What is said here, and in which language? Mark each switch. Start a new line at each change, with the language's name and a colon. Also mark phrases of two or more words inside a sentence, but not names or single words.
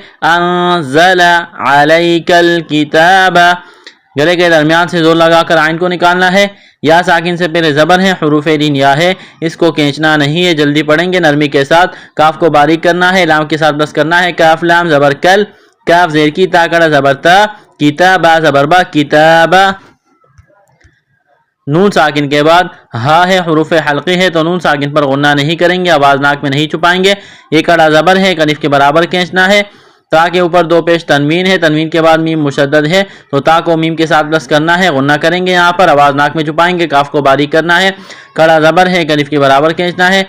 Arabic: انزل علیک الکتاب،
Urdu: گلے کے درمیان سے زور لگا کر عین کو نکالنا ہے. یا ساکن سے پہلے زبر ہے، حروف لین یا ہے، اس کو کھینچنا نہیں ہے، جلدی پڑھیں گے نرمی کے ساتھ. کاف کو باریک کرنا ہے، لام کے ساتھ بس کرنا ہے. کاف لام زبر کل، کاف زیر کی، تا کڑا زبر تا، کتابا زبر با، کتابا. نون ساکن کے بعد ہا ہے، حروف حلقی ہے تو نون ساکن پر غنہ نہیں کریں گے، آواز ناک میں نہیں چھپائیں گے. یہ کڑا زبر ہے، ایک الف کے برابر کھینچنا ہے. تا کے اوپر 2 پیش تنوین ہے، تنوین کے بعد میم مشدد ہے تو تا کو میم کے ساتھ بس کرنا ہے، غنہ کریں گے، یہاں پر آواز ناک میں چھپائیں گے. کاف کو باریک کرنا ہے، کڑا زبر ہے، ایک الف کے برابر کھینچنا ہے.